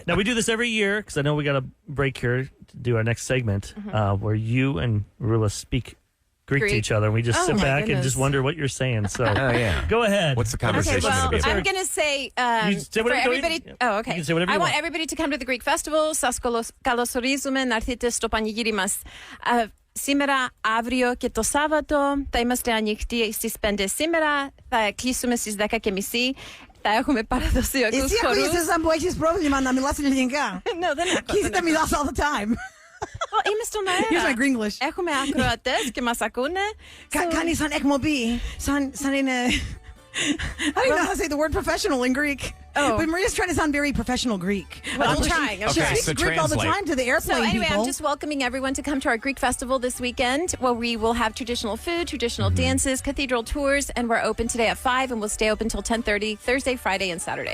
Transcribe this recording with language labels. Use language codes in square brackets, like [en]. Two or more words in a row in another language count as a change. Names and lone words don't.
[en] Now, we do this every year because I know we got a break here to do our next segment where you and Roula speak Greek to each other. And we just sit back and just wonder what you're saying. So go ahead. What's the conversation Okay, well, going to be about? I'm going to say, say for whatever you- everybody. yeah. Oh, okay. You can say whatever you I want want. everybody to come to the Greek festival. [el] Σας καλωσορίζουμε να έρθετε στο πανηγύρι μας. Σήμερα, αύριο και το Σάββατο θα είμαστε ανοιχτοί στις 5 σήμερα. Θα κλείσουμε στις 10:30. Θα έχουμε παραδοσιακούς Εσύ χορούς. ακούγεσαι σαν που έχεις πρόβλημα να μιλάς ελληνικά. No, δεν έχω. Κοίτα να μιλάς [en] all the time. [el] Είμαι στον [en] Here's my [el] αέρα. [en] Gringlish. [el] Έχουμε ακροατές και μας ακούνε. Κάνει σαν εκπομπή, σαν είναι... [en] I don't know how to say the word professional in Greek. Oh. But Maria's trying to sound very professional Greek. Well, I'm trying. She Okay, speaks so Greek all the translate. time to the So airplane anyway, people. I'm just welcoming everyone to come to our Greek festival this weekend, where we will have traditional food, traditional dances, cathedral tours, and we're open today at 5, and we'll stay open till 10:30 Thursday, Friday, and Saturday.